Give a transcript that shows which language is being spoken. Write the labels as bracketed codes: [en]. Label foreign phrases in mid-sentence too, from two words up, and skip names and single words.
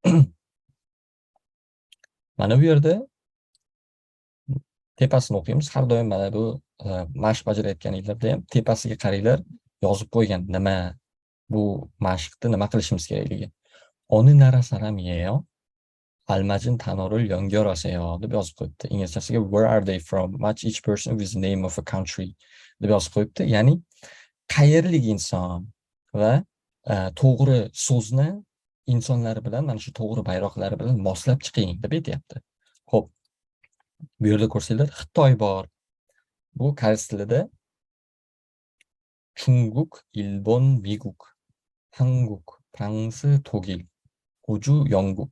[uz] Mana bu yerda tepasini o'qiymiz. Har doim mana bu mashq bajarayotganinglarda ham tepasiga qaranglar, yozib qo'ygan nima bu mashqni nima qilishimiz kerakligi. [ko] 어느 나라 사람이에요, 알맞은 단어를 연결하세요 [uz] deb yozib qo'yibdi. Inglizchasiga [en] where are they from? Match each person with the name of a country [uz] deb yozib qo'yibdi. Ya'ni qayerlik inson va to'g'ri so'zni insonlar bilan mana shu to'g'ri bayroqlari bilan moslab chiqing deb aytyapti. Xo'p, bu yerda ko'rsanglar Xitoy bor. Bu koreys tilida Chunguk, Ilbon, Miguk, Hanguk, Fransi, Togil, Uju, Yonguk.